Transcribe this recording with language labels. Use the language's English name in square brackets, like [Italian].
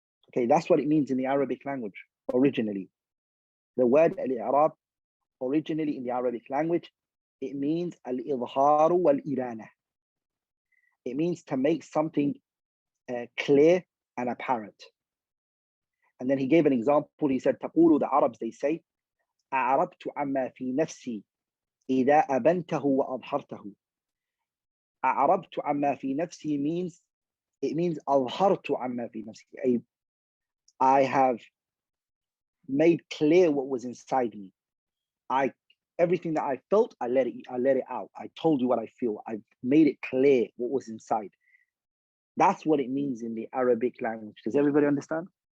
[English] Okay, that's what it means in the Arabic language originally. The word al-i'rab, originally in the Arabic language, it means al-idharu wal-ibana. It means to make something clear and apparent. And then he gave an example. He said, [Arabic] تقول, [English] the Arabs, they say, [Arabic] أعربت عما في نفسي إذا أبنته وأظهرته. أعربت عما في نفسي [English] means, it means [Arabic] أظهرت عما في نفسي. [English] I have made clear what was inside me. Everything that I felt, I let it out. I told you what I feel. I've made it clear what was inside. That's what it means in the Arabic language. Does everybody understand?